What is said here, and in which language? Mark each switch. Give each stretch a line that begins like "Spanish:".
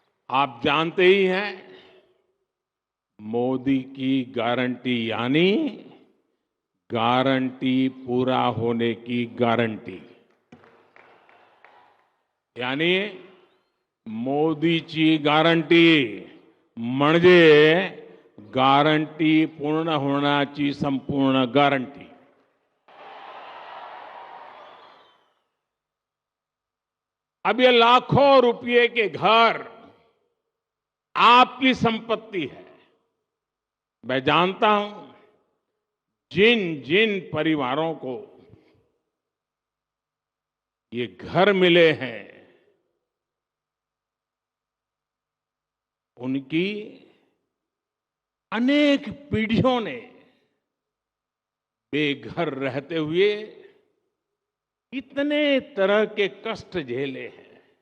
Hindi: आप जानते ही हैं, मोदी की गारंटी यानी गारंटी पूरा होने की गारंटी। यानी
Marathi: मोदीची गॅरंटी म्हणजे गारंटी पूर्ण होण्याची संपूर्ण गारंटी.
Hindi: अब ये लाखों रुपए के घर आपकी संपत्ति है. मैं जानता हूं जिन जिन परिवारों को ये घर मिले हैं उनकी अनेक पीढ़ियों ने बेघर रहते हुए इतने तरह के कष्ट झेले हैं.